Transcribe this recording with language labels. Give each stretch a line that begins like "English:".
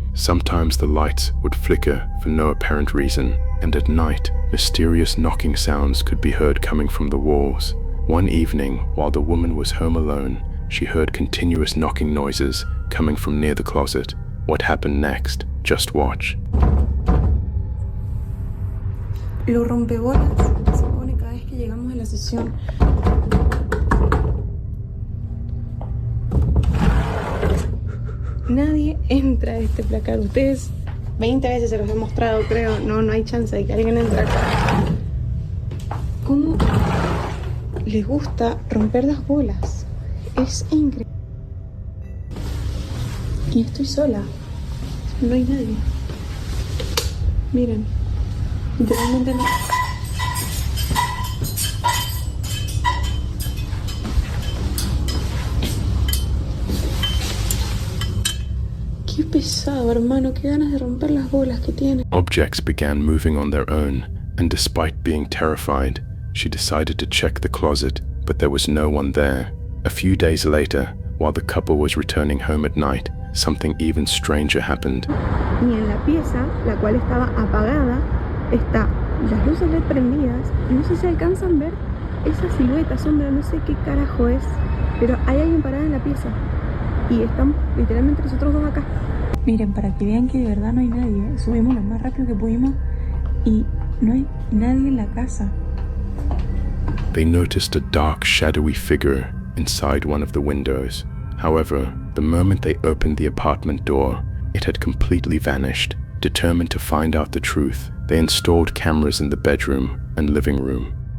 English: Sometimes the lights would flicker for no apparent reason, and at night, mysterious knocking sounds could be heard coming from the walls. One evening, while the woman was home alone, she heard continuous knocking noises coming from near the closet. What happened next? Just watch.
Spanish: Los rompebolas se pone cada vez que llegamos a la sesión. Nadie entra a este placar. Ustedes 20 veces se los he mostrado, creo. No hay chance de que alguien entre acá. ¿Cómo les gusta romper las bolas? Es increíble. Y estoy sola. No hay nadie. Miren. Literalmente no. Qué pesado, hermano. Qué ganas de romper las bolas que tiene.
English: Objects began moving on their own, and despite being terrified, she decided to check the closet, but there was no one there. A few days later, while the couple was returning home at night, something even stranger happened.
Spanish: Y en la pieza, la cual estaba apagada, está las luces LED prendidas. Y no sé si alcanzan a ver esa silueta, sombra, no sé qué carajo es, pero hay alguien parado en la pieza. Y estamos literalmente nosotros dos acá. Miren, para que vean que de verdad no hay nadie, subimos lo más rápido que pudimos y no hay nadie en la casa.
English: They noticed a dark, shadowy figure inside one of the windows. However, the moment they opened the apartment door, it had completely vanished. Determined to find out the truth, they installed cameras in the bedroom and living room.